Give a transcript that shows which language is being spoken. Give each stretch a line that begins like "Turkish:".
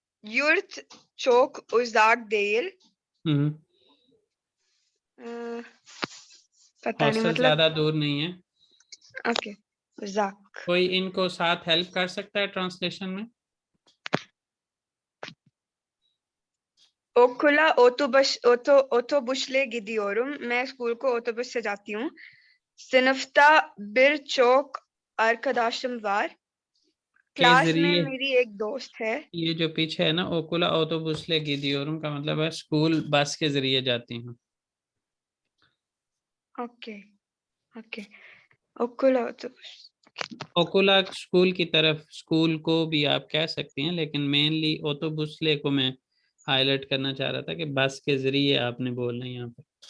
Turkish: Yurt çok uzak değil.
Hindi: पता नहीं, hostel मतलब ज्यादा दूर नहीं है।
Turkish: ओके. uzak.
Hindi: कोई इनको साथ हेल्प कर सकता है ट्रांसलेशन में?
Turkish: Okula otobüsle gidiyorum.
Hindi: मैं स्कूल को otobüs से जाती हूँ.
Turkish: Sınıfta birçok arkadaşım var.
Hindi: Class में मेरी एक दोस्त है. ये जो पीछे है ना,
Turkish: ओकुला ऑटोबुसले गिदियोरुम
Hindi: का मतलब है स्कूल बस के जरिए जाती हूँ। ओके.
Turkish: ओकुला ऑटोबुस.
Hindi: ओकुला स्कूल की तरफ, स्कूल को भी आप कह सकती हैं, लेकिन मेनली ऑटोबुसले को मैं हाईलाइट करना चाह रहा था कि बस के जरिए आपने बोलना है यहाँ पे।